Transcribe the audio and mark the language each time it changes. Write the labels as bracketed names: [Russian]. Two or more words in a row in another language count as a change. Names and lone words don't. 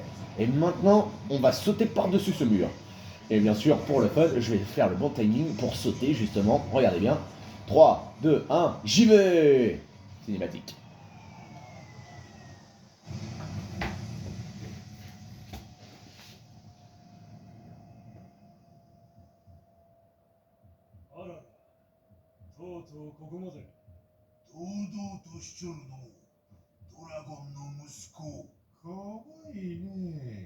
[French] Et maintenant, on va sauter par-dessus ce mur. Et bien sûr, pour le fun, je vais faire le bon timing pour sauter, justement. Regardez bien. 3, 2, 1, j'y vais! Cinématique. Voilà. [Japanese] とうとうここまで。堂々としちょるの。ドラゴンの息子。かわいいね。